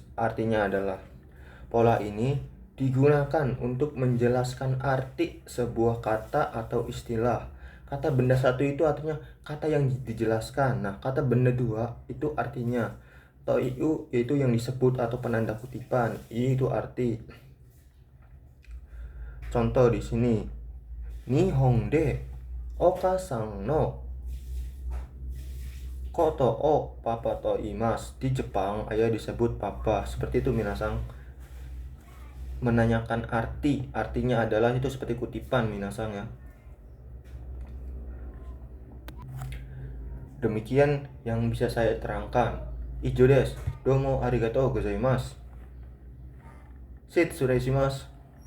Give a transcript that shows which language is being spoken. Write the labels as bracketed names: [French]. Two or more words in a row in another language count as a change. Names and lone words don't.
[Indonesian] Artinya adalah pola ini digunakan untuk menjelaskan arti sebuah kata atau istilah. Kata benda 1 itu artinya kata yang dijelaskan. Nah, kata benda 2 itu artinya [Japanese] と いう [Indonesian] yaitu yang disebut atau penanda kutipan. I itu arti. Contoh di sini. [Japanese] 日本 で お母さん の こと を パパ と 言います. [Indonesian] Di Jepang ayah disebut papa. Seperti itu minasang. Menanyakan artinya adalah itu seperti kutipan minasang ya. Demikian yang bisa saya terangkan. [Japanese] 以上 です. どうも ありがとう ございます。失礼 します.